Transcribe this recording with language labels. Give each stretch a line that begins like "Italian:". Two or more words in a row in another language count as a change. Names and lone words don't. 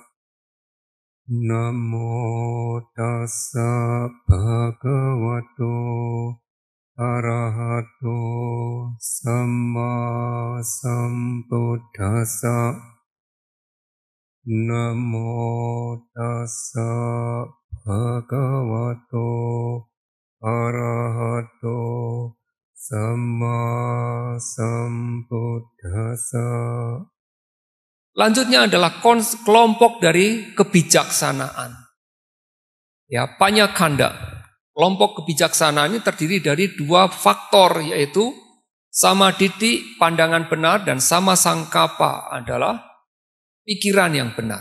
Pali: Namo tassa bhagavato arahato samma sambuddhassa. Namo tassa bhagavato arahato samma sambuddhassa.
Indonesian: Lanjutnya adalah kelompok dari kebijaksanaan. Ya, Panyakanda. Kelompok kebijaksanaan ini terdiri dari dua faktor, yaitu samaditi, pandangan benar, dan
Pali: sama sangkapa
Indonesian: adalah pikiran yang benar.